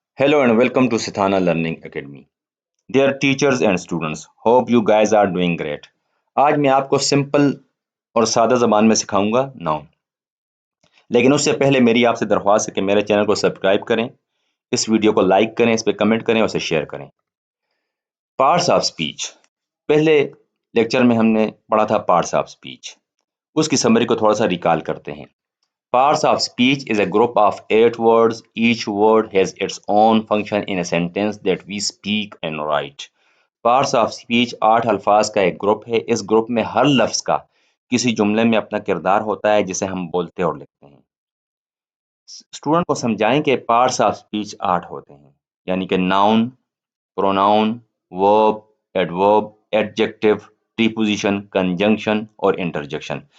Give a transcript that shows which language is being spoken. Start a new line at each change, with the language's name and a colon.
English: Hello and welcome to Sithana Learning Academy. Dear teachers and students, hope you guys are doing great.
Urdu: آج میں آپ کو simple اور سادہ زبان میں سکھاؤں گا ناؤن. لیکن اس سے پہلے میری آپ سے درخواست ہے کہ میرے چینل کو سبسکرائب کریں، اس ویڈیو کو لائک کریں، اس پہ کمنٹ کریں اور اسے شیئر کریں. Parts of speech. پہلے لیکچر میں ہم نے پڑھا تھا پارٹس آف سپیچ. اس کی سمری کو تھوڑا سا ریکال کرتے ہیں.
English: Parts of speech is a group of 8 words. Each word has its own function in a sentence that we speak and write.
Urdu: Parts of speech 8 الفاظ کا ایک گروپ ہے. اس گروپ میں ہر لفظ کا کسی جملے میں اپنا کردار ہوتا ہے جسے ہم بولتے اور لکھتے ہیں. اسٹوڈنٹ کو سمجھائیں کہ پارٹس آف سپیچ 8 ہوتے ہیں، یعنی کہ ناؤن، پروناؤن، ورب، ایڈورب، ایڈجیکٹو، پریپوزیشن، کنجنکشن اور انٹرجیکشن.